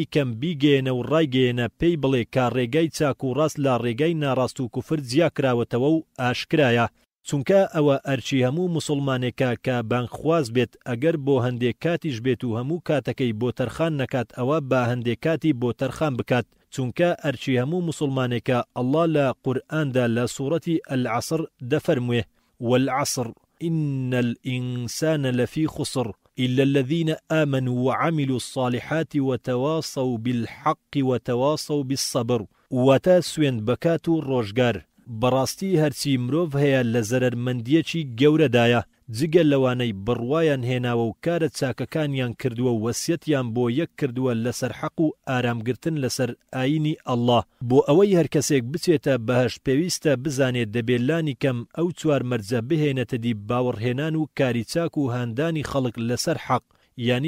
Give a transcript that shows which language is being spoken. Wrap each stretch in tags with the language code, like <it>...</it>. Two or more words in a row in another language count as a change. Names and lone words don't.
<ckb>کەم بیگەێنە و ڕایگەێنە پێی بڵێ کا ڕێگای چاک و ڕاست لە ڕێگای ناڕاست و کوفر جیا کراوەتەوە و ئاشکرایە چونکە ئەوە ئەرچی هەموو مسلمانێکە کە بانگخواز بێت ئەگەر بۆ هەندێک کاتیش بێت و هەموو کاتەکەی بۆ تەرخان نەکات ئەوە با هەندێک کاتی بۆ تەرخان بکات چونکە ئەرچی هەموو مسلمانێکە ئەڵڵا لە قورئاندا لە سوورەتی العەسر دەفەرموێ</ckb> <ar>والعەسر إن الإنسان لفي خسر إلا الذين آمنوا وعملوا الصالحات وتواصوا بالحق وتواصوا بالصبر</ar> <ckb>واتا سوێن بەکات و ڕۆژگار بەڕاستی هەرچی مرۆڤ هەیە لە زەرەرمەندیەکی گەورەدایە جگە لەوانەی بڕوایان هێناوە و کارە چاکەکانیان کردووە و وەسیەتیان بۆ یەک کردووە لەسەر حەق و ئارامگرتن لەسەر ئاینی ئەڵڵا بۆ ئەوەی هەر کەسێک بچێتە بەهەشت پێویستە بزانێت دەبێت لانی کەم ئەو چوار مەرجە بهێنێتە دی باوەڕهێنان و کاری چاک و هاندانی خەڵک لەسەر حەق یعنی</ckb>